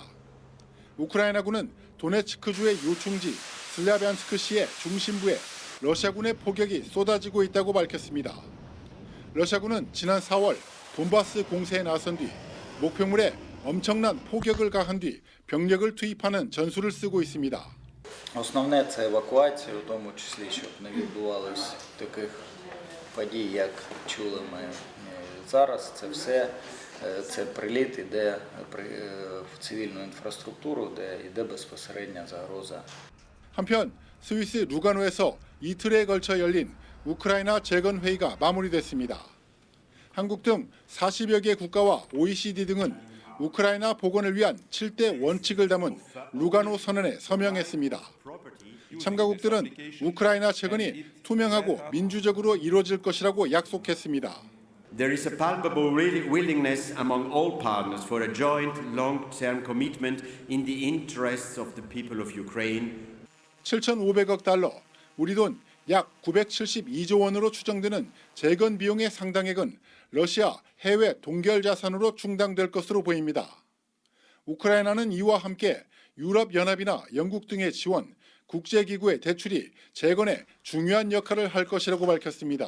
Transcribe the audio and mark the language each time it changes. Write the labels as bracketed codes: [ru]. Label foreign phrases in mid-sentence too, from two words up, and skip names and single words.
[ko] 우크라이나군은 도네츠크주의 요충지 슬랴반스크시의 중심부에 러시아군의 포격이 쏟아지고 있다고 밝혔습니다. 러시아군은 지난 4월 돈바스 공세에 나선 뒤 목표물에 엄청난 포격을 가한 뒤 병력을 투입하는 전술을 쓰고 있습니다. [uk] Основне це евакуація, у тому числі, щоб не відбувалось таких подій, як чули ми зараз. Це все це приліт іде в цивільну інфраструктуру, де йде безпосередня загроза. [ko] 한편 스위스 루가노에서 이틀에 걸쳐 열린 우크라이나 재건 회의가 마무리됐습니다. 한국 등 40여 개 국가와 OECD 등은 우크라이나 복원을 위한 7대 원칙을 담은 루가노 선언에 서명했습니다. 참가국들은 우크라이나 재건이 투명하고 민주적으로 이루어질 것이라고 약속했습니다. [en] There is a palpable willingness among all partners for a joint long-term commitment in the interests of the people of Ukraine. [ko] 7,500억 달러, 우리 돈 약 972조 원으로 추정되는 재건 비용의 상당액은 러시아 해외 동결 자산으로 충당될 것으로 보입니다. 우크라이나는 이와 함께 유럽연합이나 영국 등의 지원, 국제기구의 대출이 재건에 중요한 역할을 할 것이라고 밝혔습니다.